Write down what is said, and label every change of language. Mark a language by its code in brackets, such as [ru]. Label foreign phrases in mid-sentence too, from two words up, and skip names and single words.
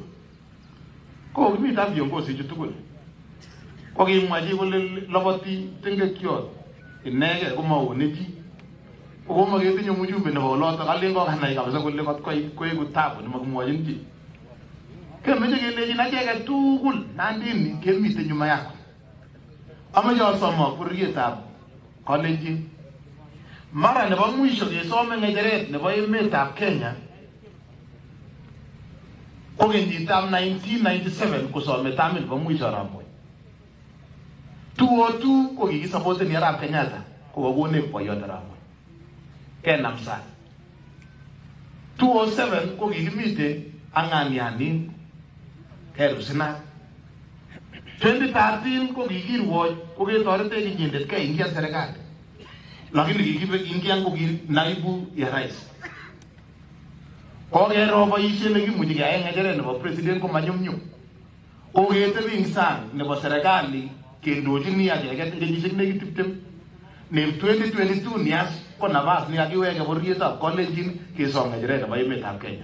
[kln] Kokimite ak viongozi chu tugul. Kokimwachi kole loboti tengekyot inege komaone chi. Komaketinye mjumbe nebo olotok alen kokanai kabisa kole koeku tabu nemakimwochin chi. Kemeche kelechin acheket tugul Nandini kemite [sw] nyuma yako. [kln] Amache asoma bororietab Kalenjin. Mara nebo mwisho kesome ng'echeret nebo emetab Kenya ko kenyitab 1997 kosome tamit nebo mwisho arap Moi. 202 ko kikisapoten Arap Kenyatta kokakonech boiyot arap Moi kenam sang. 207 ko kikimite ang'anianin kerusina. 2013 ko kikirwoch ko ketoretech inyendet keingian serikali. Lakini kikibe ingian ko [sw] naibu ya rais. [kln] Kokero boisiet nekimuchi keyai ng'echeret nebo president ko manyumnyum. Koketebi ing sang nebo serikali kendochini acheket eng kenyisiek nekit 20. Ne 2022 nias ko nafas nekakiweke bororietab Kalenjin kesom ng'echeret nebo emetab Kenya.